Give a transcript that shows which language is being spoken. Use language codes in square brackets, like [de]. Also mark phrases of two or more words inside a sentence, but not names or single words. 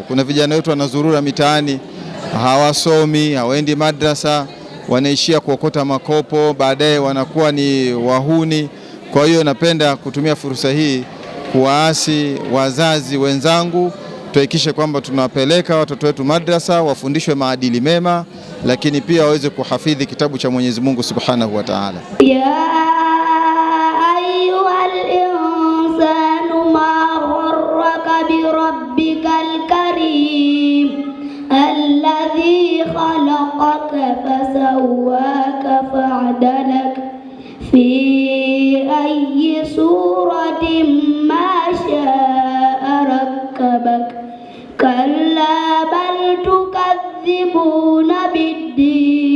[sw] Kuna vijana wetu wanazurura mitaani, hawasomi, hawaendi madrasa, wanaishia kuokota makopo, baadaye wanakuwa ni wahuni. Kwa hiyo napenda kutumia fursa hii kuwaasi wazazi wenzangu, tuhakikishe kwamba tunawapeleka watoto wetu madrasa wafundishwe maadili mema, lakini pia waweze kuhafidhi kitabu cha Mwenyezi Mungu [ar] سبحانه وتعالى. يا أيها الإنسان ما غرك بربك الكريم الذي خلقك فسواك فعدلك في أي صورة ما شاء ركبك كلا بل تكذبون بالدين